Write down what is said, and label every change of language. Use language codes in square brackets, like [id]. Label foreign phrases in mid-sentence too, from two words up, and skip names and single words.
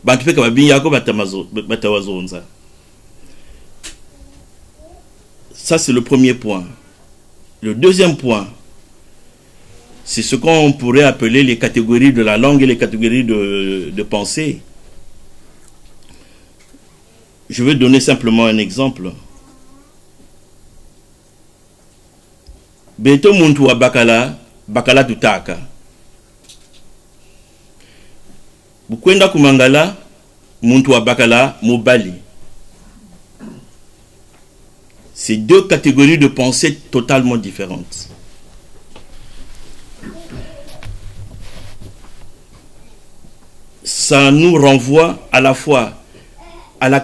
[fr] Ça, c'est le premier point. Le deuxième point, c'est ce qu'on pourrait appeler les catégories de la langue et les catégories de pensée. Je vais donner simplement un exemple. [kg] Beto muntu wa bakala tutaka. Bukwenda kumangala muntu wa bakala mobali. [fr] C'est 2 catégories de pensée totalement différentes. Ça nous renvoie à la fois à la